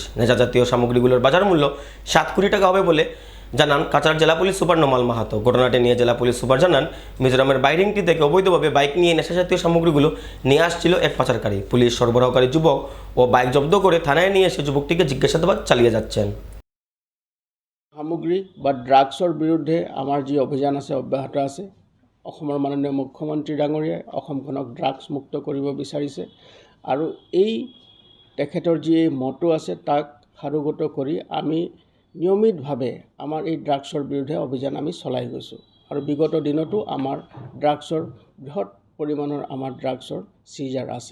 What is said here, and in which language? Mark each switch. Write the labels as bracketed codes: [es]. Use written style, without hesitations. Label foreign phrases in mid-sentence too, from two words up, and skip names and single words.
[bn] নেশাজাতীয় সামগ্রীগুলোর বাজার মূল্য 7 কোটি টাকা হবে বলে জানান কাছাড় জেলা পুলিশ সুপার নোমাল মাহাতো। ঘটনাটি নিয়ে জেলা পুলিশ সুপার জানান, মিজোরামের বাইরিংটি থেকে অবৈধভাবে বাইক নিয়ে নেশাজাতীয় সামগ্রীগুলো নিয়ে আসছিল এক পাচারকারী। পুলিশ সরবরাহকারী যুবক ও বাইক জব্দ করে থানায় নিয়ে এসে যুবকটিকে জিজ্ঞাসাবাদ চালিয়ে যাচ্ছেন। [as] সামগ্ৰী বা ড্ৰাগছৰ বিৰুদ্ধে আমাৰ যি অভিযান আছে অব্যাহত আছে। অসমৰ মাননীয় মুখ্যমন্ত্ৰী ডাঙৰীয়াই অসমখনক ড্ৰাগছ মুক্ত কৰিব বিচাৰিছে আৰু এই তেখেতৰ যি মটো আছে তাক সাৰোগত কৰি আমি নিয়মিতভাৱে আমাৰ এই ড্ৰাগছৰ বিৰুদ্ধে অভিযান আমি চলাই গৈছোঁ আৰু বিগত দিনতো আমাৰ ড্ৰাগছৰ বৃহৎ পৰিমাণৰ আমাৰ ড্ৰাগছৰ চিজাৰ আছে।